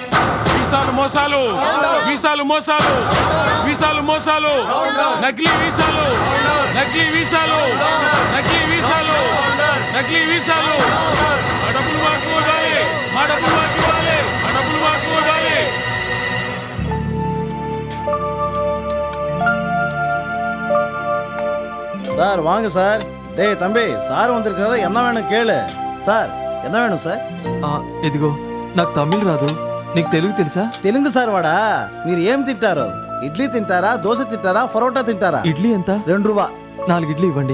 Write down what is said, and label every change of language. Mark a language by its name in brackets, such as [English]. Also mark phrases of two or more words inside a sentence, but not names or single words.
[Telugu] వీసాలు మోసాలు, వీసాలు మోసాలు, వీసాలు మోసాలు, నకిలీ వీసాలు, నకిలీ వీసాలు, నకిలీ వీసాలు, నకిలీ వీసాలు ఆ డబ్బులు మాకు ఇవ్వాలి, మా డబ్బులు మాకు ఇవ్వాలి, ఆ డబ్బులు మాకు ఇవ్వాలి. [Tamil] சார் வாங்க சார். டேய் தம்பி, சார் வந்திருக்காரு, என்ன வேணும் கேளு. சார் என்ன வேணும் சார்? [Telugu] ఇదిగో నాకు తమిళ్ రాదు, నీకు తెలుగు తెలుసా? తెలుగు సార్ వాడా. మీరు ఏం తింటారు? ఇడ్లీ తింటారా, దోశ తింటారా, పరోటా తింటారా? ఇడ్లీ ఎంత? 2 రూపాయ. 4 ఇడ్లీ ఇవ్వండి.